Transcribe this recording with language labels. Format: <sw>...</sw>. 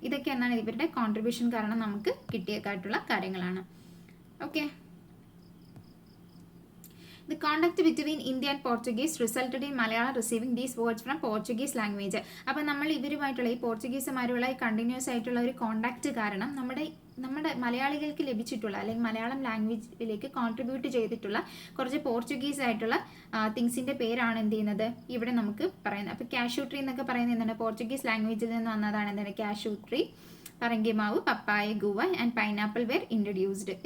<ml>ഇതൊക്കെ എന്താണ് ഇവരുടെ കോൺട്രിബ്യൂഷൻ കാരണം നമുക്ക് കിട്ടിയേക്കായിട്ടുള്ള കാര്യങ്ങളാണ്.</ml> <en>Okay, The contact between India and Portuguese resulted in Malayalam receiving these words from Portuguese language.</en> <ml>അപ്പോൾ നമ്മൾ ഇവരുമായിട്ടുള്ള ഈ പോർച്ചുഗീസുമാരുള്ള ഈ കണ്ടിന്യൂസ് ആയിട്ടുള്ള ഒരു കോണ്ടാക്ട് കാരണം നമ്മുടെ മലയാളികൾക്ക് ലഭിച്ചിട്ടുള്ള അല്ലെങ്കിൽ മലയാളം ലാംഗ്വേജിലേക്ക് കോൺട്രിബ്യൂട്ട് ചെയ്തിട്ടുള്ള കുറച്ച് പോർച്ചുഗീസ് ആയിട്ടുള്ള തിങ്സിൻ്റെ പേരാണ് എന്ത് ചെയ്യുന്നത് ഇവിടെ നമുക്ക് പറയുന്നത്. അപ്പോൾ കാഷ്യൂ ട്രീ എന്നൊക്കെ പറയുന്നത് എന്താണ്? പോർച്ചുഗീസ് ലാംഗ്വേജിൽ നിന്ന് വന്നതാണ്. എന്താണ് cashew tree, പറങ്കിമാവ്, papaya,</ml> <en>Guava and pineapple were introduced.</en>